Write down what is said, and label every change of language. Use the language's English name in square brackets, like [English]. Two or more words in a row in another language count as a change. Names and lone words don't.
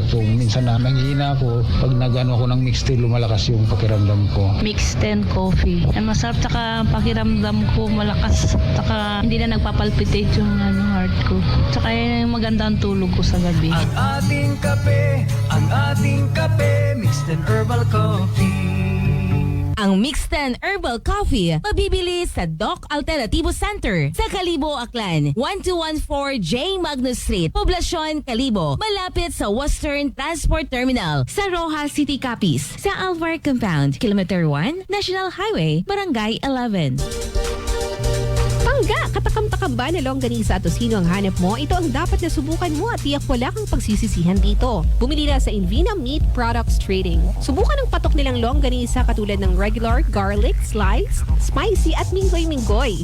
[Filipino] Kung minsan na nanghihina ako, pag nagano ako ng mixed in, lumalakas yung pakiramdam ko. Mixed in coffee. Masarap, tsaka pakiramdam ko malakas. Tsaka hindi na nagpapalpitate yung heart ko. Tsaka maganda ang tulog ko sa gabi. Ang ating kape, mixed and herbal coffee. Ang Mixed and Herbal Coffee mabibili sa Doc Alternativo Center sa Calibo, Aklan. 1214 J. Magnus Street, Poblacion, Calibo. Malapit sa Western Transport Terminal sa Rojas City, Capiz. Sa Alvar Compound, Kilometer 1, National Highway, Barangay 11. Pangga, katakam-takam ba na longganisa at tosino ang hanap mo? Ito ang dapat na subukan mo at tiyak wala kang pagsisisihan dito. Bumili na sa Invina Meat Products Trading. Subukan ang patok nilang longganisa katulad ng regular, garlic, sliced, spicy at minggoy-minggoy.